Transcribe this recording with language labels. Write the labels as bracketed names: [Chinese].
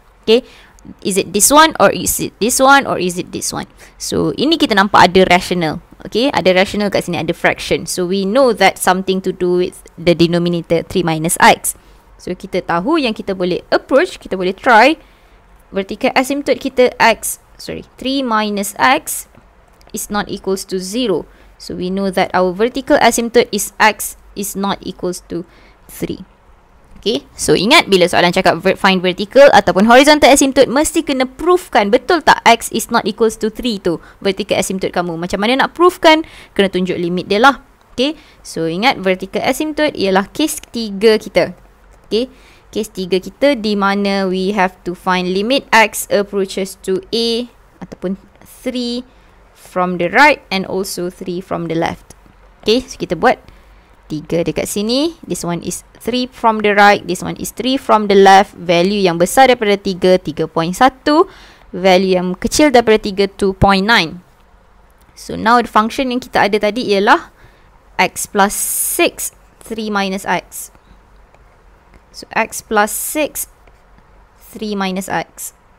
[English] Okay, is it this one, or is it this one, or is it this one? [Malay] So ini kita nampak ada rational. Okay, ada rational kat sini, ada fraction. [English] So we know that something to do with the denominator 3 minus x. [Malay] So kita tahu yang kita boleh [English] approach, [Malay] kita boleh try. [English] Vertical asymptote [Malay] kita [English] 3 minus x is not equals to 0. So we know that our vertical asymptote is x is not equals to 3. [Malay] Okay, so ingat bila soalan cakap [English] find vertical [Malay] ataupun horizontal asymptote, mesti kena proofkan betul tak [English] x is not equals to 3 [Malay] tu vertical asymptote kamu. Macam mana nak proofkan? Kena tunjuk limit dia lah. Okay, so ingat vertical asymptote ialah case 3 kita. Okay, case 3 kita di mana [English] we have to find limit x approaches to a [Malay] ataupun [English] 3 from the right and also 3 from the left. [Malay] Okay, so kita buat 3 dekat sini. [English] This one is 3 from the right, this one is 3 from the left. [Malay] Value yang besar daripada 3, 3.1. Value yang kecil daripada 3, 2.9. [English] So now the function [Malay] yang kita ada tadi ialah [English] x plus 6, 3 minus x. So x plus 6, 3 minus x.